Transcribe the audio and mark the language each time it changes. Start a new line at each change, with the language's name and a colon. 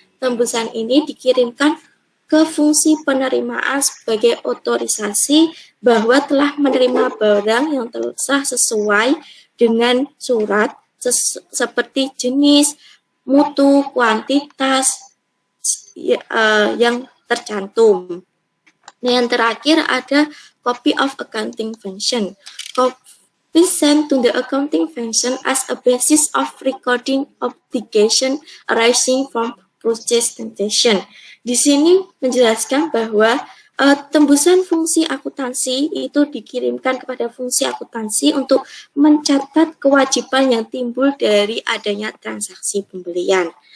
Indonesian: Tembusan ini dikirimkan ke fungsi penerimaan sebagai otorisasi bahwa telah menerima barang yang telah sesuai dengan surat seperti jenis, mutu, kuantitas yang tercantum. Nah, yang terakhir ada
English: copy of accounting function. Copy sent to the accounting function as a basis of recording obligation arising from purchase transaction.
Indonesian: Di sini menjelaskan bahwa tembusan fungsi akuntansi itu dikirimkan kepada fungsi akuntansi untuk mencatat kewajiban yang timbul dari adanya transaksi pembelian.